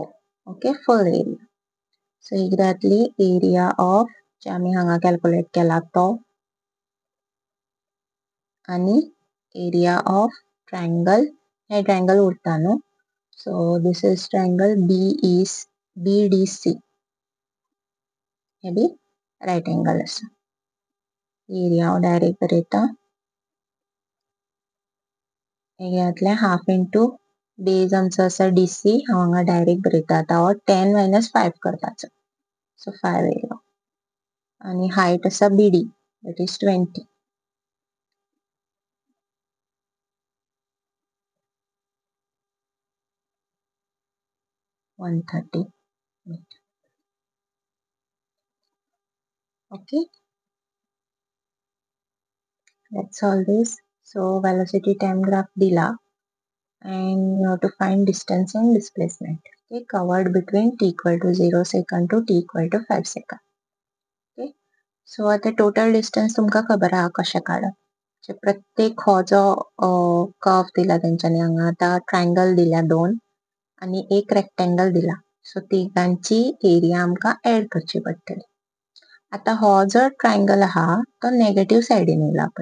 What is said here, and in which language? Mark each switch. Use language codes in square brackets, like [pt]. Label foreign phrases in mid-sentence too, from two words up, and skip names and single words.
[en] okay, full area. [kok] सो ही कितें जातली [en] area of [kok] जे आमी हांगा कॅल्क्युलेट केला तो, आनी [en] area of triangle, [kok] हे ट्रायंगल उरता न्हू. [en] so this is triangle BDC, [kok] हे [en] B right angle [kok] आसा. एरिया हांव डायरेक्ट बरयता, हे घातलें [en] half into base [kok] आमचो आसा DC, हांव हांगा डायरेक्ट बरयता. आतां हो 10 - 5 करपाचो, सो 5 येयलो. आनी हायट आसा BD, [en] that is 20. (130 meter). Okay, let's solve this. So velocity time graph dila, and you have to find distance and displacement. Okay, covered between t equal to 0 second to t equal to 5 second. Okay, so [kok] आता [en] total distance [kok] तुमका खबर आहा कशें काडप. प्रत्येक हो जो कर्व दिला तेंच्यांनी हांगा, आतां ट्रायंगल दिल्या 2 आनी एक रेक्टेंगल दिला. सो तिगांची एरिया आमकां एड करची पडटली. आता हो जो ट्रायंगल आहा तो नेगेटिव्ह सायडीन येयला पळय.